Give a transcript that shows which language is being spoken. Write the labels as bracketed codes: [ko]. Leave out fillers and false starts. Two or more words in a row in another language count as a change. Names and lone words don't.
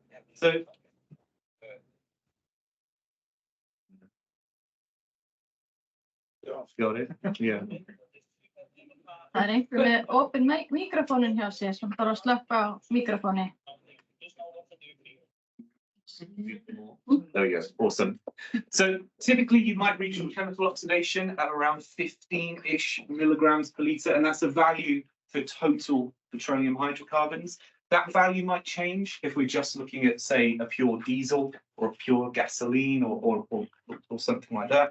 [en] So got it. Yeah. [is] Það einhver með opin mikrofónin hjá sér sem þarf að slökka á mikrofóni. [en] There we go. Awesome. So typically you might reach a chemical oxidation at around 15-ish milligrams per litre, and that's a value for total petroleum hydrocarbons. That value might change if we're just looking at, say, a pure diesel or a pure gasoline or something like that.